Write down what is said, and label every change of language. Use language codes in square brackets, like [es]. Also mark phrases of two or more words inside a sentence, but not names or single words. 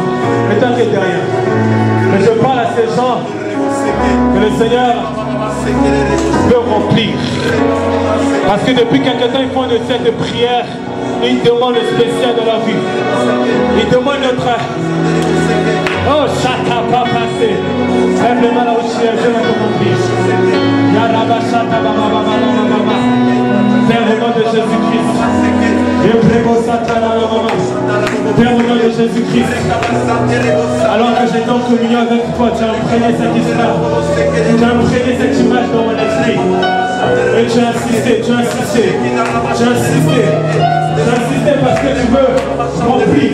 [fr] Mais tant qu'il est derrière. Mais je parle à ces gens que le Seigneur peut remplir. Parce que depuis quelque temps, ils font une fête de prière. Et ils demandent le spécial de leur vie. Ils demandent notre... Oh, chata pas passé. Lève les mains là où tu es, je vais te remplir. Yaraba chata baba baba baba baba. Père, au nom de Jésus-Christ. Je prégo satana baba. Père, au nom de Jésus-Christ. Alors que j'étais en communion avec toi, tu as imprégné cette histoire. Tu as imprégné cette image dans mon esprit. Et tu as insisté, tu as insisté. Tu as insisté. Tu as insisté parce que tu veux remplir.